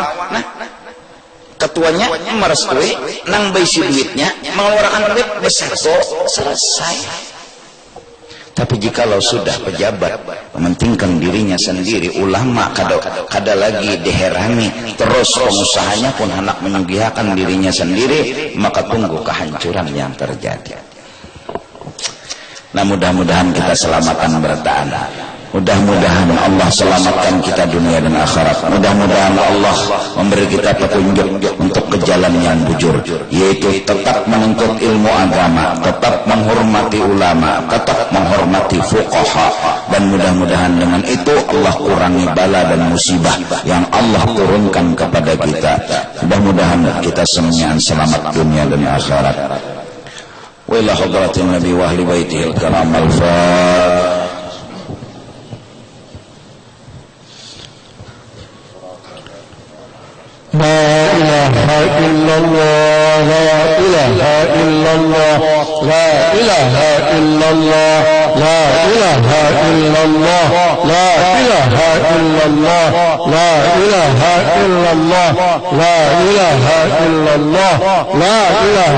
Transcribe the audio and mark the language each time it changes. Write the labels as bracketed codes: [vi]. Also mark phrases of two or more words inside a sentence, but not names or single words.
[bjn] Nah ketuanya merestui nang baisi duitnya mengeluarkan duit besar selesai. Tapi jikalau sudah pejabat mementingkan dirinya sendiri, ulama kada lagi diherani, terus pengusahanya pun hendak menyugihakan dirinya sendiri, maka tunggu kehancuran yang terjadi. [id] Nah mudah-mudahan kita selamatkan bertahan. Mudah-mudahan Allah selamatkan kita dunia dan akhirat. Mudah-mudahan Allah memberi kita petunjuk untuk ke jalan yang bujur, yaitu tetap menuntut ilmu agama, tetap menghormati ulama, tetap menghormati fuqaha, dan mudah-mudahan dengan itu Allah kurangi bala dan musibah yang Allah turunkan kepada kita. Mudah-mudahan kita semuanya selamat dunia dan akhirat. [ar] Wa ila hadratin Nabi wa ahli baitihi al-karam al-Fatiha. لا إله إلا الله لا إله إلا الله لا إله إلا الله لا إله إلا الله لا إله إلا الله لا إله إلا الله لا إله إلا الله لا إله